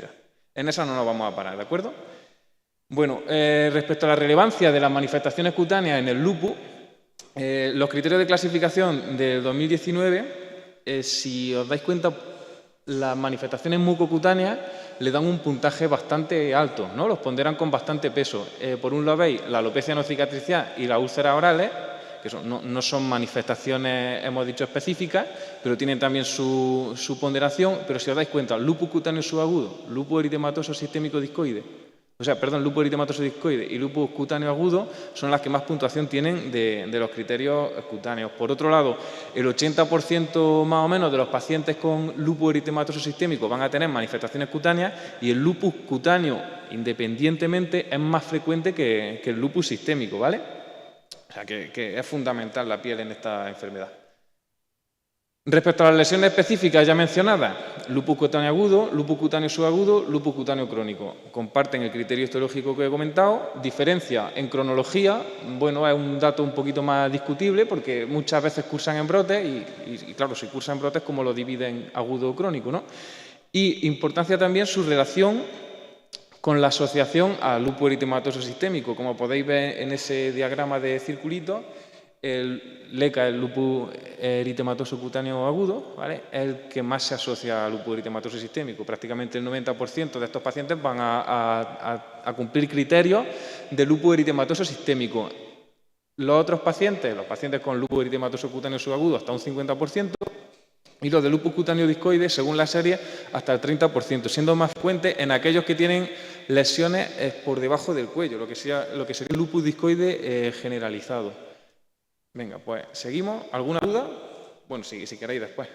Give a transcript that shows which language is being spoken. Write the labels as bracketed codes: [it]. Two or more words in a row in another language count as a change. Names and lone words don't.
[es] En eso no nos vamos a parar, ¿de acuerdo? Bueno, respecto a la relevancia de las manifestaciones cutáneas en el lupus, los criterios de clasificación del 2019, si os dais cuenta, las manifestaciones mucocutáneas le dan un puntaje bastante alto, ¿no? Los ponderan con bastante peso. Por un lado veis la alopecia no cicatricial y las úlceras orales, que no son manifestaciones, hemos dicho, específicas, pero tienen también su ponderación. Pero si os dais cuenta, lupus cutáneo subagudo, lupus eritematoso sistémico discoide, lupus eritematoso discoide y lupus cutáneo agudo son las que más puntuación tienen de los criterios cutáneos. Por otro lado, el 80% más o menos de los pacientes con lupus eritematoso sistémico van a tener manifestaciones cutáneas y el lupus cutáneo, independientemente, es más frecuente que el lupus sistémico, ¿vale? O sea, que es fundamental la piel en esta enfermedad. Respecto a las lesiones específicas ya mencionadas, lupus cutáneo agudo, lupus cutáneo subagudo, lupus cutáneo crónico. Comparten el criterio histológico que he comentado. Diferencia en cronología, bueno, es un dato un poquito más discutible porque muchas veces cursan en brotes y claro, si cursan en brotes, ¿cómo lo dividen agudo o crónico, no? Y importancia también su relación con la asociación al lupus eritematoso sistémico. Como podéis ver en ese diagrama de circulito, el LECA, el lupus eritematoso cutáneo agudo, ¿vale?, es el que más se asocia al lupus eritematoso sistémico. Prácticamente el 90% de estos pacientes van a cumplir criterios de lupus eritematoso sistémico. Los otros pacientes, los pacientes con lupus eritematoso cutáneo subagudo, hasta un 50%, y los de lupus cutáneo discoide, según la serie, hasta el 30%, siendo más frecuentes en aquellos que tienen lesiones por debajo del cuello, lo que sería el lupus discoide generalizado. Venga, pues seguimos. ¿Alguna duda? Bueno, si queréis después.